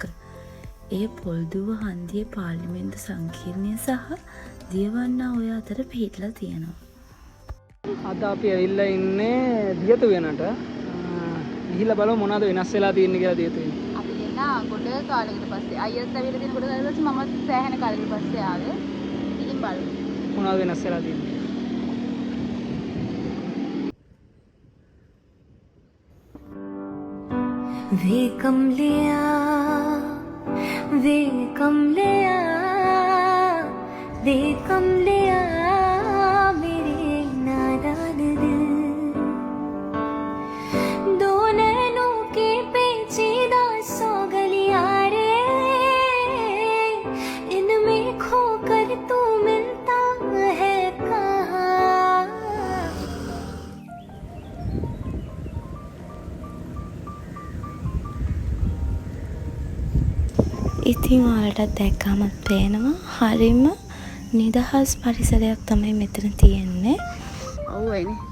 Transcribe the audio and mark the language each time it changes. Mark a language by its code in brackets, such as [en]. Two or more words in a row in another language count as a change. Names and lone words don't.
[si] ඒ පොල්දුව හන්දියේ පාර්ලිමේන්තු සංකීර්ණය සහ දියවන්නා ඔය අතර පිහිටලා තියෙනවා. අද අපි ඇවිල්ලා ඉන්නේ දියතු වෙනට. ගිහිල්ලා බලමු මොනවද වෙනස් වෙලා තියෙන්නේ කියලා දියතු වෙන. ගොඩ කාලයකට පස්සේ අයියත් ඇවිල්ලා තියෙන ගොඩ කාලෙකට පස්සේ මමත් සෑහෙන කාලයකට පස්සේ ආවේ. ඉතින් බලමු. මොනවද වෙනස් වෙලා තියෙන්නේ? [hi] वे कम लिया मेरे नादान दिल दो नैनों के पेचीदा सौ गलियां रे इनमें खो कर तू मिलता है कहाँ. [si] ඉතින් ඔයාලටත් දැක්කම පේනවා හරිම නිදහස් පරිසරයක් තමයි මෙතන තියෙන්නේ. ඔව් එනේ.